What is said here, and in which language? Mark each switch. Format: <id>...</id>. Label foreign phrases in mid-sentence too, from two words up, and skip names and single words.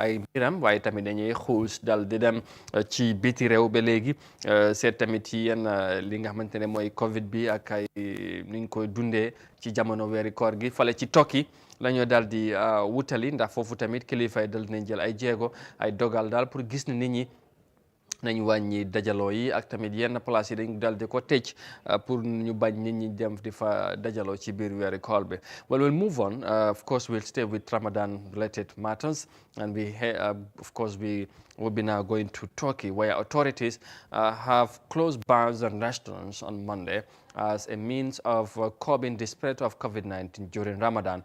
<wo>ay mbiram waaye tamit dañuy xuus dal di dem ci biti réew ba léegi seet tamit ci yenn li nga xamante ne mooy Covid bi ak ay ni ñu koy dundee ci jamono weeri koor gi fale ci tokki la ñoo daal di wutali ndax foofu tamit kilifa yi dal dinañ jël ay jéego ay dogal daal pour gis ne nit ñi nañ wàññi dajaloo yi ak tamit yenn place yi dañ dal di ko tëj pour ñu bañ nit ñi dem di fa dajaloo ci biir weeri koor bi.</wo> <en>Well, we'll move on. Of course, we'll stay with Ramadan-related matters, and we will be now going to Turkey, where authorities have closed bars and restaurants on Monday as a means of curbing the spread of COVID-19 during Ramadan.</en>